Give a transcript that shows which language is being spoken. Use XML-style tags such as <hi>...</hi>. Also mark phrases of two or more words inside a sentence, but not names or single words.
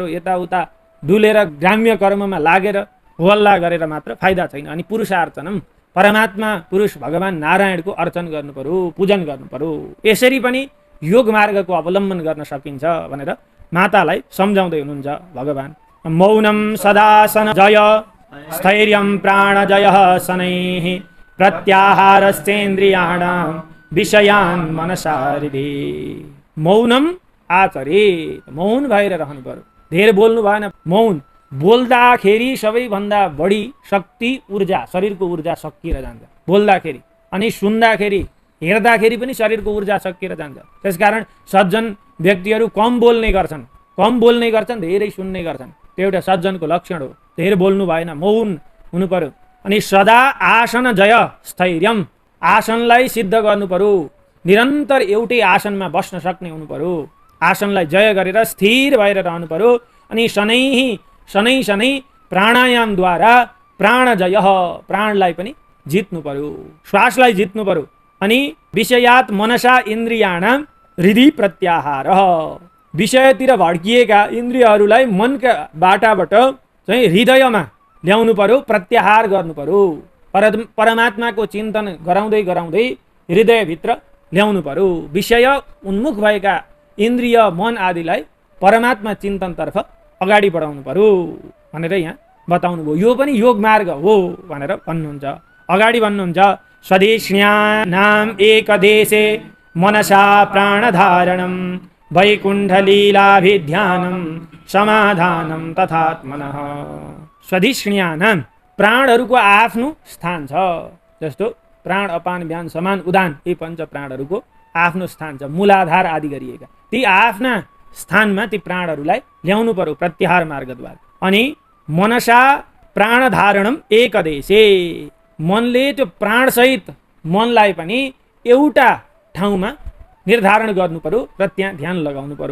<ne>यताउता डुलेर ग्राम्य कर्ममा लागेर होल्ला गरेर मात्र फाइदा छैन। अनि पुरुषार्चनम, परमात्मा पुरुष भगवान नारायणको अर्चन गर्नु पर्यो, पूजन गर्नु पर्यो। यसरी पनि योग मार्गको अवलम्बन गर्न सकिन्छ भनेर मातालाई सम्झाउँदै हुनुहुन्छ भगवान।</ne> <sa>मौनम सदासन जय स्थैर्यम प्राण जय शनैः प्रत्याहारश्चेन्द्रियाणां विषयान् मनसा हृदि। मौनम आचरेत्,</sa> <ne>मौन भएर रहनु पर्यो, धेर बोल्नु भएन। मौन बोल्दाखेरि सबैभन्दा बढी शक्ति, ऊर्जा, शरीरको ऊर्जा सकिएर जान्छ बोल्दाखेरि। अनि सुन्दाखेरि, हेर्दाखेरि पनि शरीरको ऊर्जा सकिएर जान्छ। त्यसकारण सज्जन व्यक्तिहरू कम बोल्ने गर्छन्, धेरै सुन्ने गर्छन्। त्यो एउटा सज्जनको लक्षण हो। धेर बोल्नु भएन, मौन हुनु पर्यो। अनि</ne> <sa>सदा आसन जय स्थैर्यम,</sa> <ne>आसनलाई सिद्ध गर्नु पर्यो। निरन्तर एउटै आसनमा बस्न सक्ने हुनु पर्यो। आसनलाई जय गरेर स्थिर भएर रहनु पर्यो। अनि शनै प्राणायामद्वारा प्राण जय, प्राणलाई पनि जित्नु पर्यो, श्वासलाई जित्नु पर्यो। अनि</ne> <sa>विषयात् मनसा इन्द्रियाणां हृदि प्रत्याहार,</sa> <ne>विषयतिर भड्किएका इन्द्रियहरूलाई मनका बाटाबाट चाहिँ हृदयमा ल्याउनु पर्यो, प्रत्याहार गर्नु पर्यो। परमात्माको चिन्तन गराउँदै गराउँदै हृदयभित्र ल्याउनु पर्यो। विषय उन्मुख भएका इन्द्रिय, मन आदिलाई परमात्मा चिन्तनतर्फ अगाडि बढाउनु पर्यो भनेर यहाँ बताउनु भयो। यो पनि योग मार्ग हो भनेर भन्नुहुन्छ। अगाडि भन्नुहुन्छ</ne> <sa>स्वदेशिण्यानां एकदेशे मनसा प्राणधारणं वैकुण्ठलीलाभिध्यानं समाधानं तथात्मनः।</sa> <ne>स्वदेशिण्यानां, प्राणहरूको आफ्नो स्थान छ। जस्तो प्राण, अपान, व्यान, समान, उदान, यी पञ्च प्राणहरूको आफ्नो स्थान छ, मूलाधार आदि गरिएका। ती आफ्ना स्थानमा ती प्राणहरूलाई ल्याउनु पर्यो प्रत्याहार मार्गद्वारा। अनि</ne> <sa>मनसा प्राणधारणम एकदेशे,</sa> <ne>मनले त्यो प्राणसहित मनलाई पनि एउटा ठाउँमा निर्धारण गर्नु पर्यो र त्यहाँ ध्यान लगाउनु पर्यो।</ne>